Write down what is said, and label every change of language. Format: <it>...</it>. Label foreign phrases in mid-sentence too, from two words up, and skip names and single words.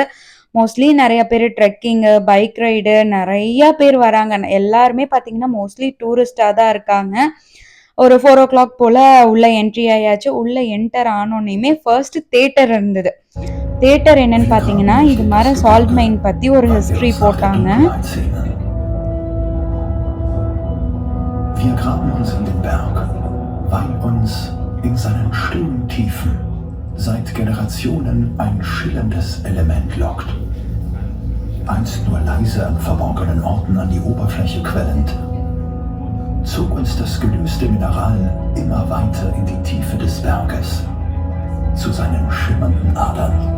<ta>மோஸ்ட்லி நெறைய பேரு ட்ரெக்கிங்கு,</ta> <en>bike ride</en> <ta>நெறைய பேர் வராங்க. எல்லாருமே பார்த்தீங்கன்னா, மோஸ்ட்லி டூரிஸ்ட்டா தான் இருக்காங்க. ஒரு 4:00 போல உள்ள என்ட்ரி ஆயாச்சு. உள்ள என்டர் ஆனோனயுமே</ta> <en>first theater</en> <ta>இருந்தது. தியேட்டர் என்னன்னு பார்த்தீங்கன்னா, இது மாரி</ta> <en>salt mine</en> <ta>பத்தி ஒரு ஹிஸ்டரி போட்டாங்க.</ta> <de>Wir graben uns in den Berg, weil uns in seinen stillen Tiefen seit Generationen ein schillerndes Element lockt. Einst nur leise an verborgenen Orten an die Oberfläche quellend, zog uns das gelöste Mineral immer weiter in die Tiefe des Berges, zu seinen schimmernden Adern.</de>